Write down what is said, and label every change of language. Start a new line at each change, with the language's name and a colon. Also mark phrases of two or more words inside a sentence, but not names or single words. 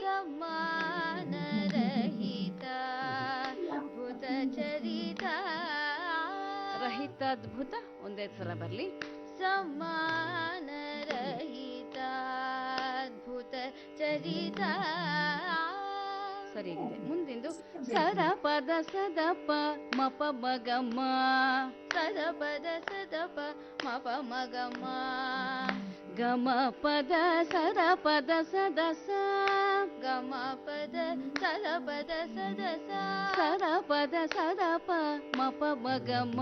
Kannada: ಸಮಾನ ರಹಿತ ಭೂತ ಚರಿತ. ರಹಿತ ಅದ್ಭುತ ಒಂದೇ ಸಲ ಬರ್ಲಿ. ಸಮಾನ ರಹಿತ ಅದ್ಭುತ ಚರಿತ. ಸರಿಯಾಗಿದೆ. ಮುಂದಿಂದು ಸರ ಪದ ಸದ ಪ ಮ ಪ ಮ ಗ ಮ ಸದ ಪದ ಸದ ಪ ಮ ಪ ಮ ಗ ಮ ಗ ಮ ಪದ ಸರ ಪದ ಸದ ಸ ಗ ಮ ಪದ ಸದ ಪದ ಸದ ಸ ಸರ ಪದ ಸದ ಪ ಮ ಪ ಮ ಗ ಮ